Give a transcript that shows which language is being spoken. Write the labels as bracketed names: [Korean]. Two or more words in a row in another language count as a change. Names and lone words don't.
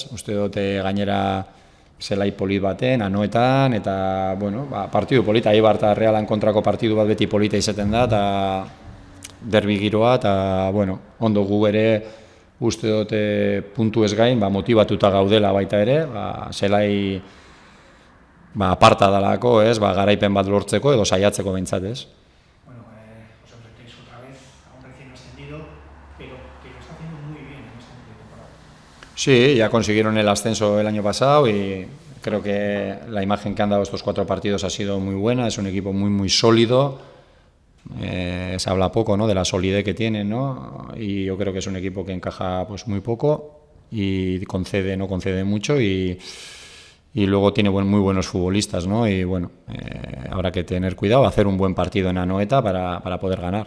[Basque] Uste dute gainera zelai polit baten, Anoetan, eta, bueno, partidu polita, Eibar eta Realan kontrako partidu bat beti polita izaten da, eta derbi giroa, eta, bueno, ondo gu ere uste dute puntu ez gain, motibatuta gaudela baita ere, zelai aparta dalako, ez, garaipen bat lortzeko edo saiatzeko behintzat, ez? [Spanish] Bueno, os enfrentéis otra vez a un recién ascendido, pero que lo está haciendo muy bien en este último temporada. Sí, ya consiguieron el ascenso el año pasado y creo que la imagen que han dado estos 4 partidos ha sido muy buena, es un equipo muy sólido, se habla poco, ¿no?, de la solidez que tienen, ¿no?, y yo creo que es un equipo que encaja pues muy poco y no concede mucho y luego tiene muy buenos futbolistas, ¿no?, y bueno, habrá que tener cuidado, hacer un buen partido en Anoeta para poder ganar.